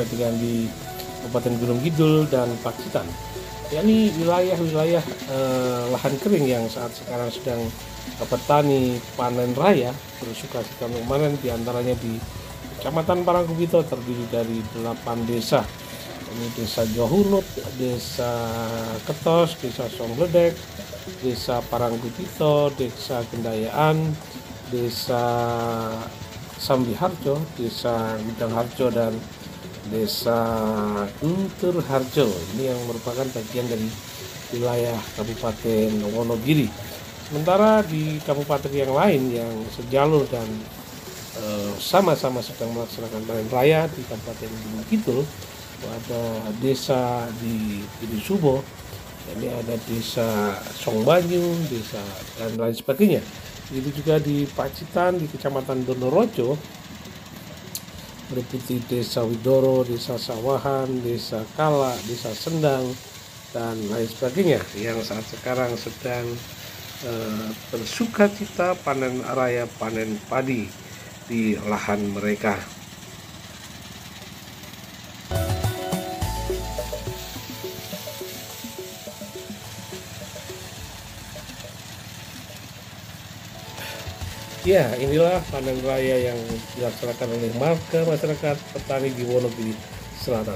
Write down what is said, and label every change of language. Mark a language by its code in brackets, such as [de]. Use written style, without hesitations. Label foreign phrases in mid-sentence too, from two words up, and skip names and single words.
[id] dengan di Kabupaten Gunung Kidul dan Pacitan, yakni wilayah-wilayah lahan kering yang saat sekarang sedang petani panen raya bersukacita memanen, diantaranya di Kecamatan Parangkubiso terdiri dari 8 desa, ini Desa Johunut, Desa Ketos, Desa Songgledek, Desa Parangkubiso, Desa Gendayaan, Desa Sambiharjo, Desa Gudangharjo, dan Desa Guntur Harjo. Ini yang merupakan bagian dari wilayah Kabupaten Wonogiri. Sementara di kabupaten yang lain yang sejalur dan sama-sama sedang melaksanakan panen raya di Kabupaten Gunung Kidul, ada desa di Subo, ini ada desa Songbanyu, desa dan lain sebagainya. Begitu juga di Pacitan, di Kecamatan Donorojo, meliputi Desa Widoro, Desa Sawahan, Desa Kala, Desa Sendang, dan lain sebagainya yang saat sekarang sedang bersuka cita panen raya, panen padi di lahan mereka. Ya, inilah panen raya yang dilaksanakan oleh masyarakat petani di Wonogiri Selatan.